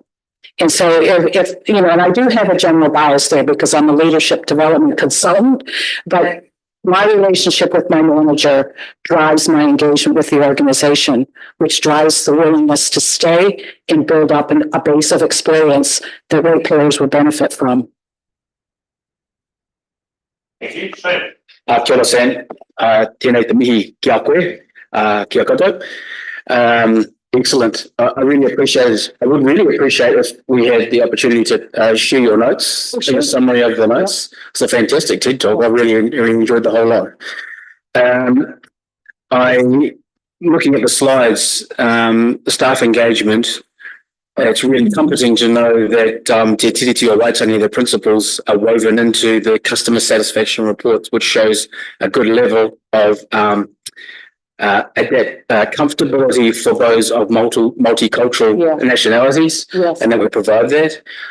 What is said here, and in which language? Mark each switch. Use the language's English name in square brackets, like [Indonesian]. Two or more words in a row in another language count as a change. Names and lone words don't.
[English] And so if you know, and I do have a general bias there because I'm a leadership development consultant, but my relationship with my manager drives my engagement with the organization, which drives the willingness to stay and build up a base of experience that ratepayers will benefit from. Thank you. Shane. [Māori] Kia ora, Sam. Tēnei te mihi ki a koe, kia koutou. [English] Excellent. I really appreciate it. I would really appreciate if we had the opportunity to share your notes, a summary of the notes. It's a fantastic TED talk. I really enjoyed the whole lot. Looking at the slides, the staff engagement, it's really comforting to know that Te Tiriti o Waitangi, the principles are woven into the customer satisfaction reports, which shows a good level of comfortability for those of multicultural nationalities, and that we provide that.